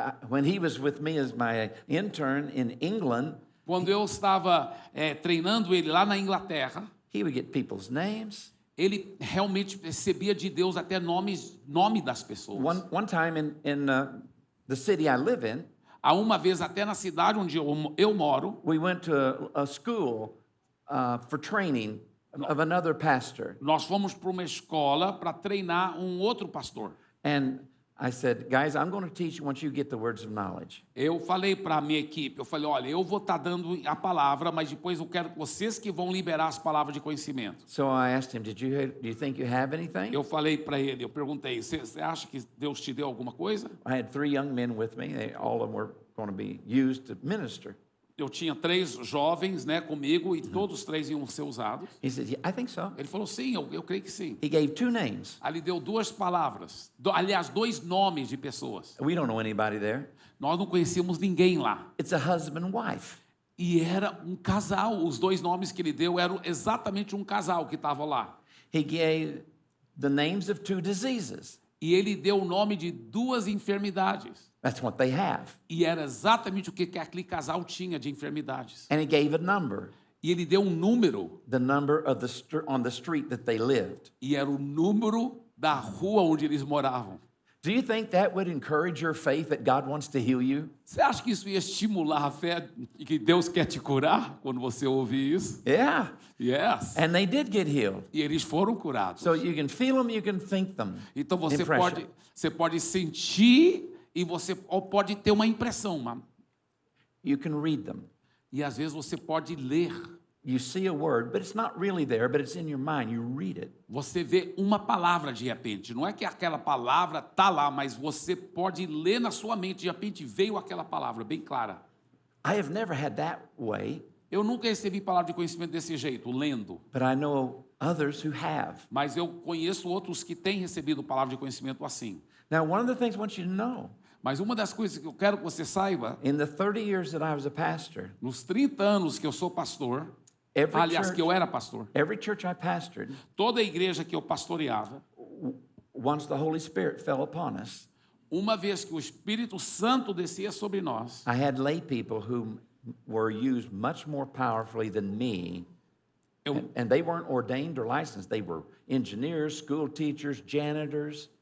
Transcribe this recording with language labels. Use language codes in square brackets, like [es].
[en] When he was with me as my intern in England, [pt] Quando eu estava treinando ele lá na Inglaterra, [en] he would get people's names. [pt] ele realmente recebia de Deus até nome das pessoas. [en] One time in the city I live in, [pt] Há uma vez até na cidade onde eu moro, [en] we went to a school for training of another pastor. [pt] nós fomos para uma escola para treinar um outro pastor. [en] And I said, guys, I'm going to teach you once you get the words of knowledge. [pt] Eu falei para a minha equipe, eu falei, olha, eu vou estar dando a palavra, mas depois eu quero que vocês que vão liberar as palavras de conhecimento. [en] So I asked him, do you think you have anything? [pt] Eu falei para ele, eu perguntei, você acha que Deus te deu alguma coisa? [en] I had 3 young men with me. All of them were going to be used to minister. [pt] Eu tinha 3 jovens, né, comigo, e todos 3 iam ser usados. [en] He said, yeah, I think so. [pt] Ele falou, sim, eu creio que sim. [en] He gave 2 names. [pt] Aí ele deu 2 palavras, aliás, 2 nomes de pessoas. [en] We don't know anybody there. [pt] Nós não conhecíamos ninguém lá. [en] It's a husband and wife. [pt] E era um casal, os 2 nomes que ele deu eram exatamente um casal que estava lá. [en] He gave the names of 2 diseases. [pt] E ele deu o nome de 2 enfermidades. [en] That's what they have. [pt] E era exatamente o que aquele casal tinha de enfermidades. [en] And he gave a number, [pt] E ele deu um número, [en] the number of on the street that they lived. [pt] e era o número da rua onde eles moravam. [en] Do you think that would encourage your faith that God wants to heal you? [pt] Você acha que isso ia estimular a fé e que Deus quer te curar quando você ouvir isso? [en] Yeah. Yes. And they did get healed. [pt] E eles foram curados. [en] So you can feel them, you can think them. [pt] Então você [en] Impression. [pt] pode sentir e você pode ter uma impressão. [en] You can read them. [pt] E às vezes você pode ler. [en] You see a word, but it's not really there, but it's in your mind. You read it. [pt] Você vê uma palavra de repente. Não é que aquela palavra está lá, mas você pode ler na sua mente. De repente veio aquela palavra bem clara. [en] I have never had that way [pt] Eu nunca recebi palavra de conhecimento desse jeito, lendo. [en] but I know others who have. [pt] Mas eu conheço outros que têm recebido palavra de conhecimento assim. [en] Now, one of the things I want you to know, [pt] Mas uma das coisas que eu quero que você saiba, [en] in the 30 years that I was a pastor, [pt] nos 30 anos que eu sou pastor, [en] every [pt] aliás, que eu [en] church, [pt] era pastor, [en] every church I pastored, [pt] toda a igreja que eu pastoreava, [en] once the Holy Spirit fell upon us, [pt] uma vez que o Espírito Santo descia sobre nós, [en] I had lay people who were used much more powerfully than me. And they weren't ordained or licensed. They were engineers, school teachers, janitors.